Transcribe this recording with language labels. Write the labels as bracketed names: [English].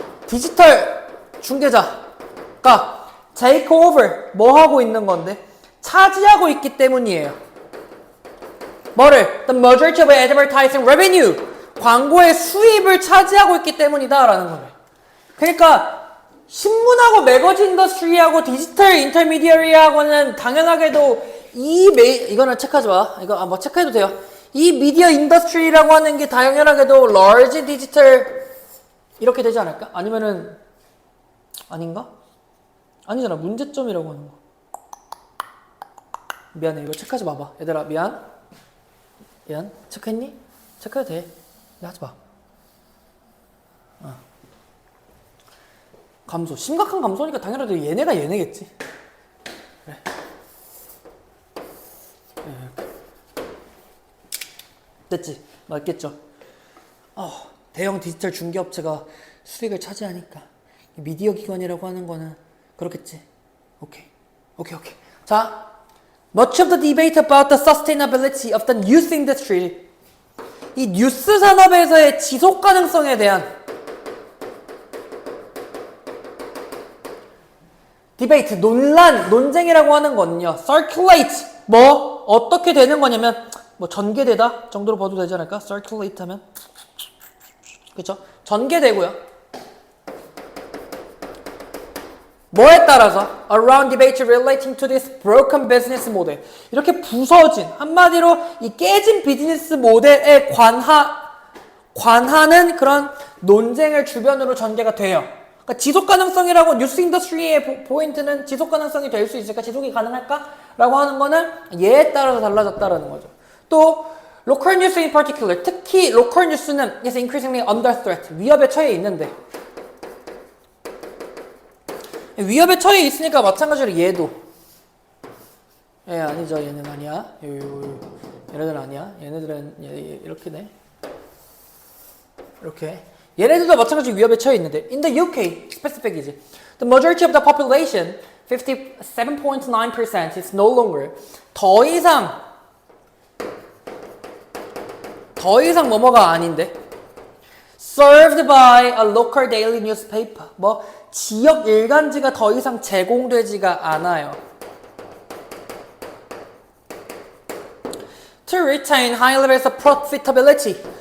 [Korean] 디지털 중개자가 take over 뭐 하고 있는 건데? 차지하고 있기 때문이에요. [English] 뭐를? The majority of advertising revenue. [Korean] 광고의 수입을 차지하고 있기 때문이다 라는 거예요. 그러니까 신문하고 매거진 인더스트리하고 디지털 인터미디어리하고는 당연하게도 이거는 체크하지 마. 이거 뭐 체크해도 돼요. 이 미디어 인더스트리라고 하는 게 당연하게도 large 디지털 이렇게 되지 않을까? 아니면은 아닌가? 아니잖아. 문제점이라고 하는 거. 미안해. 이거 체크하지 마봐. 얘들아 미안. 체크했니? 체크해도 돼. 하지 마. 감소. 심각한 감소니까 당연히 얘네가 얘네겠지. 그래. 됐지? 맞겠죠? 대형 디지털 중개업체가 수익을 차지하니까 미디어 기관이라고 하는 거는 그렇겠지. 오케이. [English] 자, much of the debate about the sustainability of the news industry. [Korean] 이 뉴스 산업에서의 지속 가능성에 대한 디베이트, 논쟁이라고 하는 거는요. circulate, 뭐 어떻게 되는 거냐면 뭐 전개되다 정도로 봐도 되지 않을까? circulate 하면 그쵸? 전개되고요. [English] 뭐에 따라서 around debate relating to this broken business model. [Korean] 이렇게 부서진, 한마디로 이 깨진 비즈니스 모델에 관하는 그런 논쟁을 주변으로 전개가 돼요. 그러니까 지속 가능성이라고 뉴스 인더스트리의 포인트는 지속 가능성이 될 수 있을까? 지속이 가능할까? 라고 하는 거는 얘에 따라서 달라졌다라는 거죠. 또 local news in particular, 특히 local news는 is increasingly under threat, 위협에 처해 있는데 위협에 처해 있으니까 마찬가지로 얘도 아니죠. 얘는 아니야. 얘네들은 아니야. 얘네들은 이렇게네. 이렇게 얘네들도 마찬가지로 위협에 처해 있는데 in the UK specific 이지. [English] The majority of the population 57.9% is no longer 더 이상 뭐뭐가 아닌데 served by a local daily newspaper. [Korean] 뭐 지역 일간지가 더 이상 제공되지가 않아요. [English] To retain high levels of profitability.